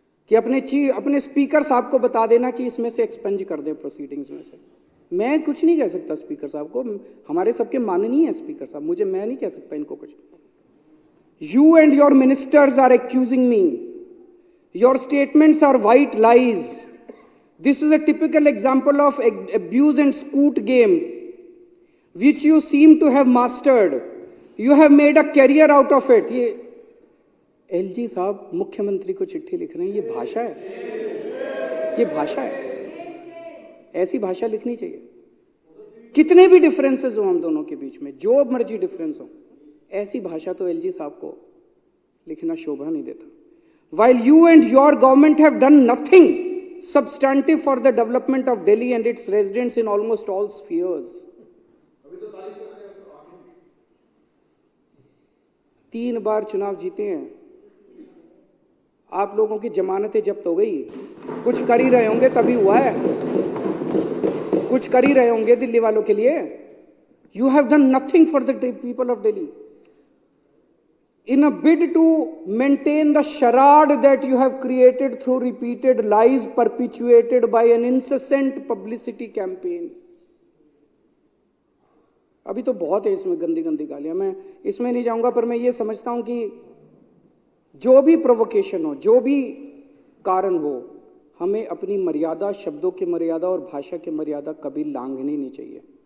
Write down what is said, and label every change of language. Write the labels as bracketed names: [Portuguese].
[Hindi] कि अपने स्पीकर साहब को बता देना कि इसमें से एक्सपेंज कर दे प्रोसीडिंग्स में से। मैं कुछ नहीं कह सकता स्पीकर साहब को, हमारे सबके माननीय है स्पीकर साहब, मैं नहीं कह सकता इनको कुछ। [English] You and your ministers are accusing me, your statements are white lies. This is a typical example of abuse and scoot game, which you seem to have mastered. You have made a career out of it. [Hindi] ये LG साहब मुख्यमंत्री को चिट्ठी लिख रहे हैं, ये भाषा है? ये भाषा है? ऐसी भाषा लिखनी चाहिए। कितने भी डिफरेंसेस हो हम दोनों के बीच में, जो मर्जी डिफरेंस हो, ऐसी भाषा तो एलजी साहब को लिखना शोभा नहीं देता। [English] While you and your government have done nothing substantive for the development of Delhi and its residents in almost all spheres. [Hindi] 3 बार चुनाव जीते हैं, आप लोगों की जमानतें जब्त हो गई। कुछ कर ही रहे होंगे तभी हुआ है, कुछ कर ही रहे होंगे दिल्ली वालों के लिए। [English] You have done nothing for the people of Delhi. In a bid to maintain the charade that you have created through repeated lies perpetuated by an incessant publicity campaign. [Hindi] अभी तो बहुत है इसमें गंदी गंदी गालियां, मैं इसमें नहीं जाऊंगा, पर मैं ये समझता हूं कि जो भी प्रोवोकेशन हो, जो भी कारण हो, हमें अपनी मर्यादा, शब्दों की मर्यादा और भाषा की मर्यादा कभी लांघनी नहीं चाहिए।